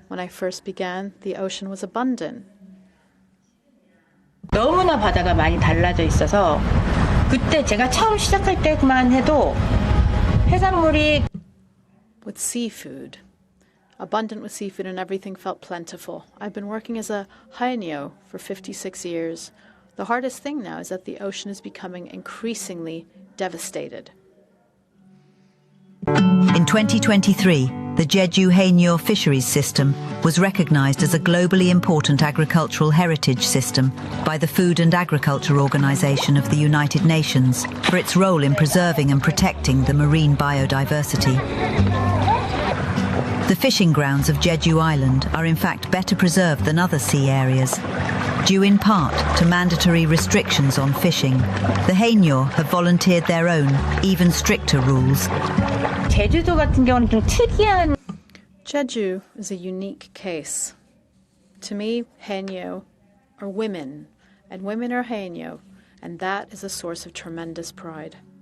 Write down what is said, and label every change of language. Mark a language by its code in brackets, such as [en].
[en] When I first began, the ocean was abundant. [ko] 너무나 바다가 많이 달라져 있어서 그때 제가 처음 시작할 때만 해도 해산물이 [en] with seafood. Abundant with seafood and everything felt plentiful. I've been working as a haenyo for 56 years. The hardest thing now is that the ocean is becoming increasingly devastated. In 2023, the Jeju Haenyo fisheries system was recognized as a globally important agricultural heritage system by the Food and Agriculture Organization of the United Nations for its role in preserving and protecting the marine biodiversity. The fishing grounds of Jeju Island are in fact better preserved than other sea areas, due in part to mandatory restrictions on fishing. The haenyo have volunteered their own, even stricter rules. [ko] 제주도 같은 경우는 좀 특이한 [en] Jeju is a unique case. To me, haenyo are women, and women are haenyo, and that is a source of tremendous pride.